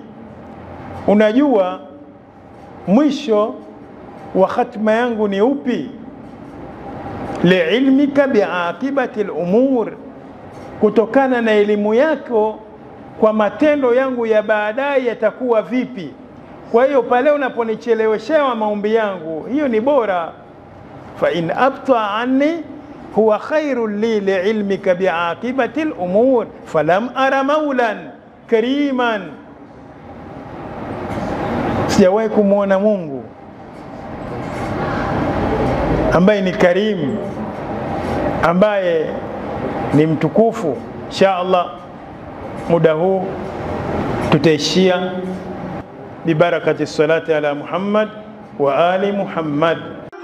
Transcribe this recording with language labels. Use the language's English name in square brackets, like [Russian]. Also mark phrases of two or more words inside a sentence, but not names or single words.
[Swahili] Unajua mwisho wa khatma yangu ni upi. [Arabic] لعلمك بعاقبة الأمور, [Swahili] kutokana na elimu yako kwa matendo yangu ya baadaye yatakuwa vipi. Kwa hiyo pale unaponicheleweshewa maombi yangu, hiyo ni bora. [Arabic] فإن أبطأ عني هو خير لي لعلمك بعاقبة الأمور فلم أر مولى كريما. [Swahili] Sijawahi kumwona Mungu ambaye ni karimu, ambaye ni mtukufu. [Arabic] إن شاء الله [Swahili] muda huu tutaishia [Arabic] ببركة الصلاة على محمد وآل محمد.